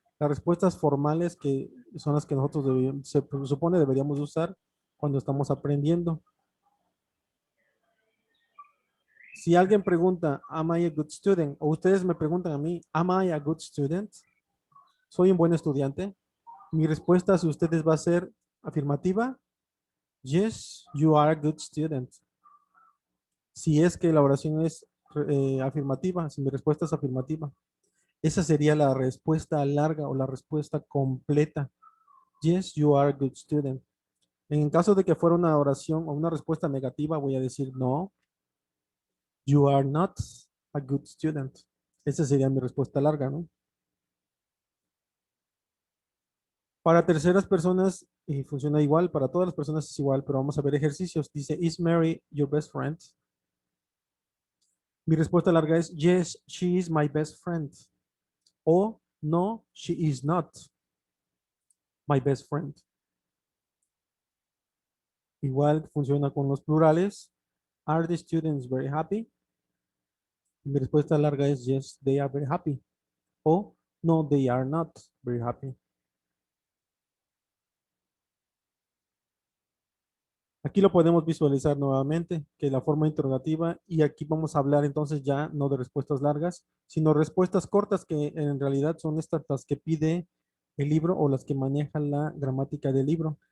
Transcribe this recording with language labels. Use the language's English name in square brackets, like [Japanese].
[Spanish] Las respuestas formales que son las que nosotros se supone deberíamos usar cuando estamos aprendiendo. Si alguien pregunta, [English] am I a good student? [Spanish] O ustedes me preguntan a mí, [English] am I a good student? [Spanish] ¿Soy un buen estudiante? Mi respuesta si ustedes va a ser afirmativa. [English] Yes, you are a good student. [Spanish] Si es que la oración es afirmativa, si mi respuesta es afirmativa. Esa sería la respuesta larga o la respuesta completa. [English] Yes, you are a good student. [Spanish] En caso de que fuera una oración o una respuesta negativa, voy a decir no, [English] you are not a good student. [Spanish] Esa sería mi respuesta larga, ¿no? Para terceras personas funciona igual, para todas las personas es igual, pero vamos a ver ejercicios. [English] Dice, is Mary your best friend? [Spanish] Mi respuesta larga es, [English] yes, she is my best friend. O no, she is not my best friend. [Spanish] Igual funciona con los plurales. [English] Are the students very happy? [Spanish] Mi respuesta larga es [English] yes, they are very happy. O no, they are not very happy. [Spanish] Aquí lo podemos visualizar nuevamente, que la forma interrogativa, y aquí vamos a hablar entonces ya no de respuestas largas, sino respuestas cortas que en realidad son estas las que pide el libro o las que manejan la gramática del libro.